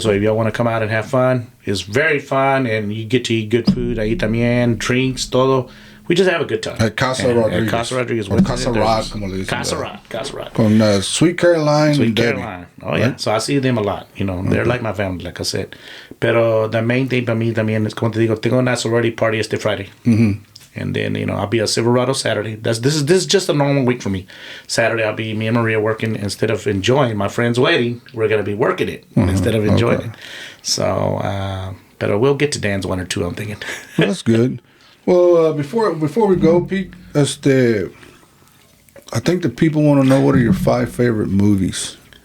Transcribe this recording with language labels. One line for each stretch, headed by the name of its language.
English: So if y'all want to come out and have fun, it's very fun, and you get to eat good food,
Spanish: ahí también,
English: drinks, todo. We just have a good time. At Casa Rodriguez. At Casa Rodriguez. Or Casa Rod,
Spanish: como le dicen.
English: Casa Rod. Con Sweet Caroline. Sweet Caroline. Oh, yeah. Right? So I see them a lot. They're like my family, like I said.
Spanish: Pero
English: the main thing
Spanish: para mí también es, como te digo, tengo una
English: sorority party
Spanish: este Friday.
English: And then, I'll be at Silverado Saturday. This is just a normal week for me. Saturday, I'll be me and Maria working. Instead of enjoying my friend's wedding, we're going to be working it instead of enjoying it. So, But we'll get to Dan's one or two, I'm thinking. Well, that's good. Well, before we go, Pete, I think the people want to know what are your 5 favorite movies.